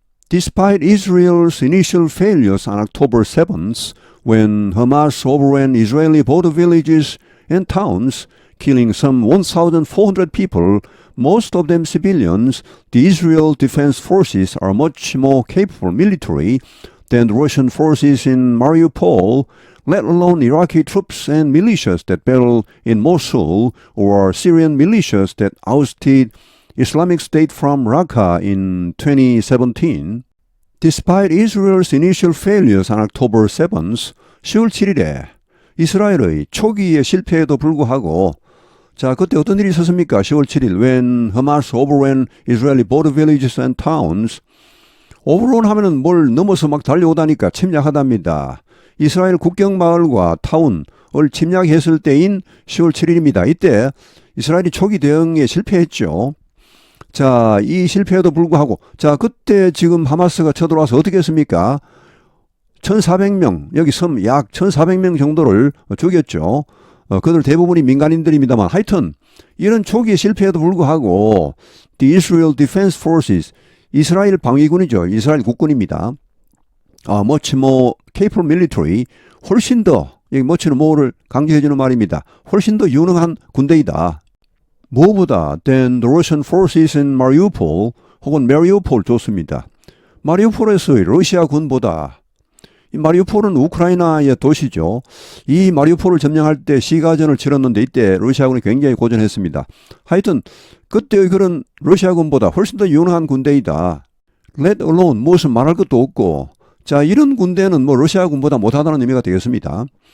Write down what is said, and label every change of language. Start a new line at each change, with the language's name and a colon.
English: Despite Israel's initial failures on October 7th, when Hamas overran Israeli border villages and towns, killing some 1,400 people, most of them civilians, the Israel Defense Forces are much more capable military than the Russian forces in Mariupol, let alone Iraqi troops and militias that battle in Mosul or Syrian militias that ousted Islamic State from Raqqa in 2017. Despite Israel's initial failures on October 7th,
Korean: 10월 7일에 이스라엘의 초기의 실패에도 불구하고 자, 그때 어떤 일이 있었습니까? 10월 7일
English: when Hamas overran Israeli border villages and towns.
Korean: overrun 하면은 뭘 넘어서 막 달려오다니까 침략하답니다. 이스라엘 국경 마을과 타운을 침략했을 때인 10월 7일입니다. 이때 이스라엘이 초기 대응에 실패했죠. 자, 이 실패에도 불구하고 자, 그때 지금 하마스가 쳐들어와서 어떻게 했습니까? 1,400명, 여기 섬 약 1,400명 정도를 죽였죠. 그들 대부분이 민간인들입니다만 하여튼 이런 초기의 실패에도 불구하고 The Israel Defense Forces, 이스라엘 방위군이죠. 이스라엘 국군입니다.
English: much more capable military,
Korean: 훨씬 더, 여기 much는 more를 강조해주는 말입니다. 훨씬 더 유능한 군대이다. 무엇보다
English: than the Russian forces in Mariupol
Korean: 혹은 Mariupol 좋습니다. 마리우폴에서의 러시아 군보다 이 마리우폴은 우크라이나의 도시죠. 이 마리우폴을 점령할 때 시가전을 치렀는데 이때 러시아군이 굉장히 고전했습니다. 하여튼 그때의 그런 러시아군보다 훨씬 더 유능한 군대이다.
English: Let alone
Korean: 무엇은 말할 것도 없고 자 이런 군대는 뭐 러시아군보다 못하다는 의미가 되겠습니다.